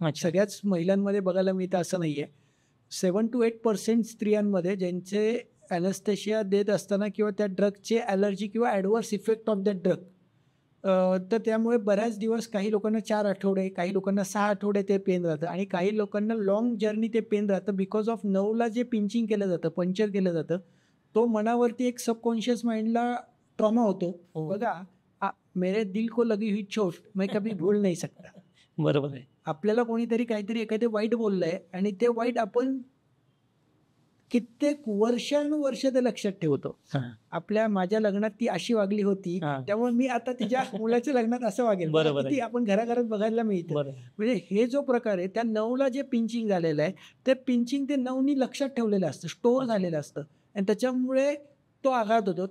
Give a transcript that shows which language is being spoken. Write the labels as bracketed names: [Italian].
[Marathi] सगळ्याच महिलांमध्ये बघायला मिळतं असं नाही आहे. 7 to 8% स्त्रियांमध्ये ज्यांचे ॲनेस्थेशिया देत असताना किंवा त्या ड्रगचे ॲलर्जी किंवा [English] adverse effect of that drug, [Marathi] तर त्यामुळे बऱ्याच दिवस, काही लोकांना 4 आठवडे, काही लोकांना 6 आठवडे ते पेन राहतं आणि काही लोकांना लॉंग जर्नी ते पेन राहतं बिकॉज ऑफ नर्वला जे पिंचिंग केलं जातं, पंक्चर केलं जातं, तो मनावरती एक सबकॉन्शियस माइंडला ट्रॉमा होतो. [Hindi] बघा, मेरे दिल को लगी हुई चोट मैं कभी भूल नहीं सकता. [Marathi] बरोबर आहे. आपल्याला कोणीतरी काहीतरी एखादे वाईट बोललंय आणि ते वाईट आपण कित्येक वर्षानुवर्ष ते लक्षात ठेवतो. माझ्या लग्नात ती अशी वागली होती, त्यामुळे मी आता तिच्या मुलाच्या लग्नात असं वागेल. बरोबर. ती आपण घराघरात बघायला मिळतं. म्हणजे हे जो प्रकार आहे, त्या नवला जे पिंचिंग झालेलं आहे, ते पिंचिंग ते नवनी लक्षात ठेवलेलं असतं, स्टोअर झालेलं असतं आणि त्याच्यामुळे तो आघात होतो.